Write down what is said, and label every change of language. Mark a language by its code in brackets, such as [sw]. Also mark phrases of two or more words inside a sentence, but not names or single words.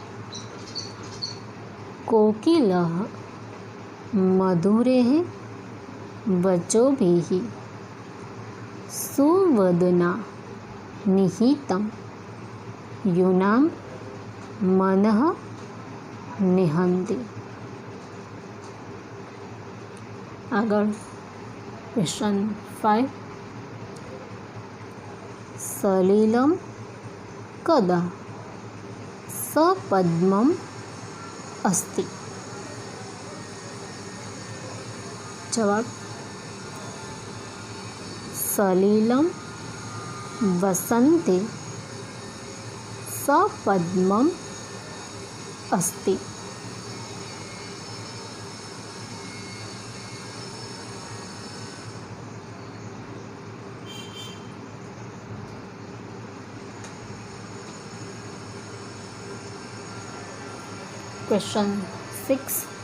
[sa] कोकिलः मधुरेः वचोभिः सुवदना निहितं यूनां मनः निहन्ति. [gu] આગળ ક્વેશ્ચન 5. [sa] સલિલમ કદા સપદ્મમ અસ્તિ? [gu] જવાબ. [sa] સલિલમ વસંતે સપદ્મમ अस्ति. [gu] क्वेश्चन 6.